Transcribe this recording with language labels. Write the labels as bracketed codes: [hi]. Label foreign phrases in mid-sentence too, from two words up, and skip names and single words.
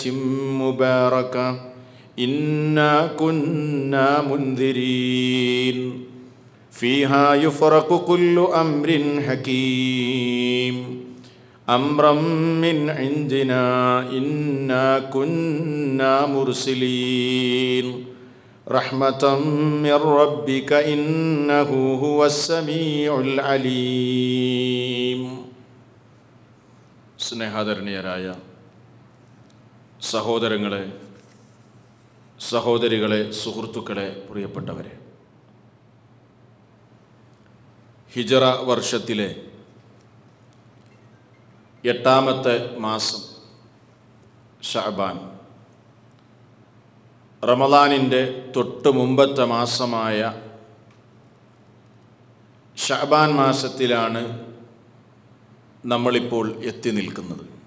[ar] مباركة إنا كنا منذرين فيها يفرق كل أمر حكيم أمرا من عندنا إنا كنا مرسلين رحمة من ربك إنه هو السميع العليم. [ml] സ്നേഹാദരണീയരായ സഹോദരങ്ങളെ, സഹോദരികളെ, സുഹൃത്തുക്കളെ, പ്രിയപ്പെട്ടവരെ, ഹിജറ വർഷത്തിലെ 8ാമത്തെ മാസം ശഅബാൻ, റമളാനിൻ്റെ തൊട്ട് മുമ്പത്തെ മാസമായ ശഅബാൻ മാസത്തിലാണ് നമ്മളിപ്പോൾ എത്തി നിൽക്കുന്നത്.